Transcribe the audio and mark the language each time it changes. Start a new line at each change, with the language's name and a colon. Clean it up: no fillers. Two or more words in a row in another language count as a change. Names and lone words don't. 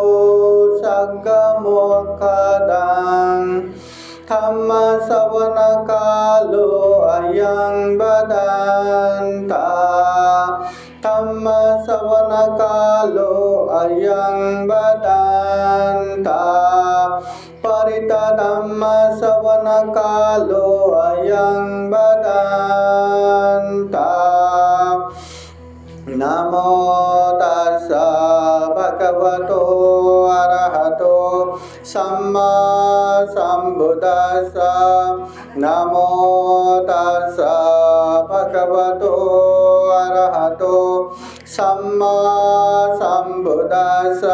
Pali: सद्गमोक्षदं धम्म श्रवण कालो अयं बदन्ता धम्म श्रवण कालो अयं बदन्ता परिता धम्म श्रवण कालो अयं बदन्ता। नमो तस्सा भगवतो अरहतो सम्मा सम्बुद्दस्सा। नमो तस्सा भगवतो अरहतो सम्मा सम्बुद्दस्सा।